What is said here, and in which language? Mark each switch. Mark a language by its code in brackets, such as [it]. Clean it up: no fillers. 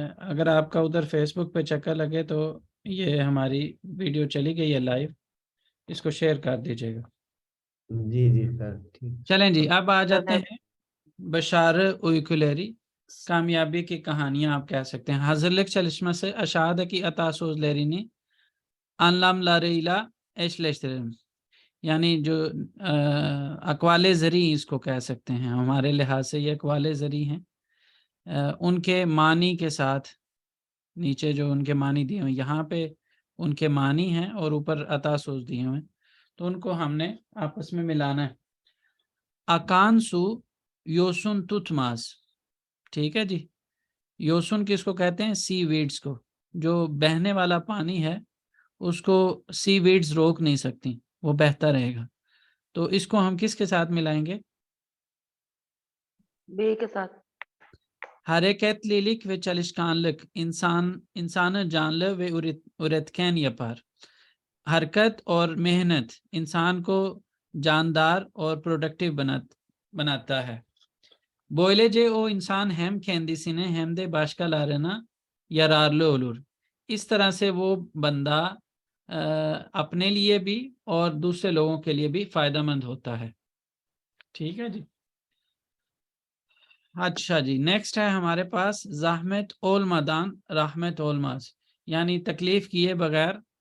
[hi] अगर आपका उधर फेसबुक पे चक्कर लगे तो ये हमारी वीडियो चली गई है लाइव, इसको शेयर कर दीजिएगा। जी जी सर, ठीक। चलें जी, अब आ सर जाते मैं हैं [tr] बशार उइकुलेरी, [hi] कामयाबी की कहानियां आप कह सकते हैं। [tr] hazırlık çalışması aşağıdaki atasözlerini anlamlarıyla eşleştirelim। [hi] यानी जो अकवाले ज़री इसको कह सकते हैं, हमारे लिहाज से ये अकवाले ज़री हैं, उनके मानी के साथ, नीचे जो उनके मानी दिए हुए यहाँ पे उनके मानी हैं और ऊपर अतासोज दिए हुए हैं, तो उनको हमने आपस में मिलाना है। [tr] अकांसु योसुन तुथमास, [hi] ठीक है जी। योसुन किसको कहते हैं? सी वीड्स को। जो बहने वाला पानी है उसको सी वीड्स रोक नहीं सकती, वो बहता रहेगा। तो इसको हम किसके साथ मिलाएंगे? बे के साथ। [tr] Hareketlilik ve çalışkanlık insanı canlı ve üretken yapar। [hi] हरकत और मेहनत इंसान को जानदार और प्रोडक्टिव बनाता है। [tr] Böylece o insan hem kendisine hem de başkalarına yararlı olur। [hi] इस तरह से वो बंदा अपने लिए भी और दूसरे लोगों के लिए भी फायदेमंद होता है। ठीक है जी। अच्छा जी, नेक्स्ट है हमारे पास [tr] ज़हमत ओल मदान रहमत ओल माज, [hi] यानी तकलीफ किए बगैर